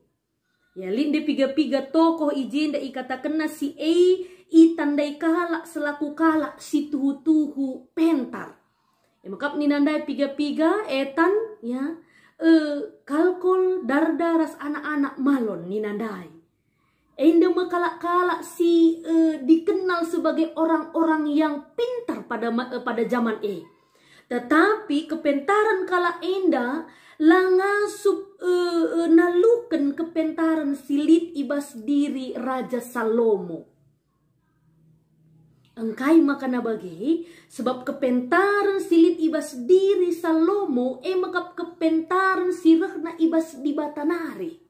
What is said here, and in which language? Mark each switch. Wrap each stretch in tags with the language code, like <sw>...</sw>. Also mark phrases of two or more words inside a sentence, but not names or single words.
<btx>Ya linde piga-piga tokoh ijenda ikatakenna si itandai kalak selaku kalak si tuhu-tuhu pentar. Makap ninandai piga-piga etan ya kalkol darda ras anak-anak malon ninandai. Enda mekalak-kalak si</btx> <id>dikenal sebagai orang-orang yang pintar pada zaman Tetapi</id> <btx>kepentaran kalak enda langasup naluken kepentaran silit ibas diri Raja Salomo. Engkai makana bagi sebab kepentaran silit ibas diri Salomo makap kepentaran sirehna ibas di batanari.</btx>